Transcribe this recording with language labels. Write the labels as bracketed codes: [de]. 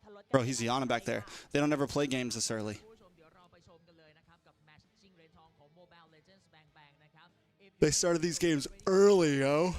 [en] Bro, he's yawning back there. They don't ever play games this early. [th] ผู้ชมเดี๋ยวเราไปชมกันเลยนะครับกับแมตช์ชิงเหรียญทองของ Mobile Legends Bang Bang นะครับ [en] They started these games early, yo.